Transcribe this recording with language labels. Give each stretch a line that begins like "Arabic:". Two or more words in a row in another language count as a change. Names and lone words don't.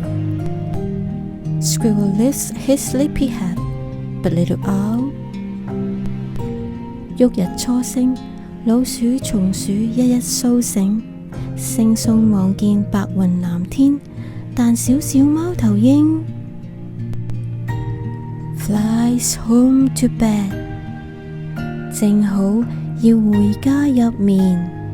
English: Squirrel lifts his sleepy head, but little owl.
Chinese: 旭日初升，老鼠松鼠一一甦醒，惺忪望見白雲藍天，但小小貓頭鷹
English: flies home to bed，
Chinese: 正好要回家入眠。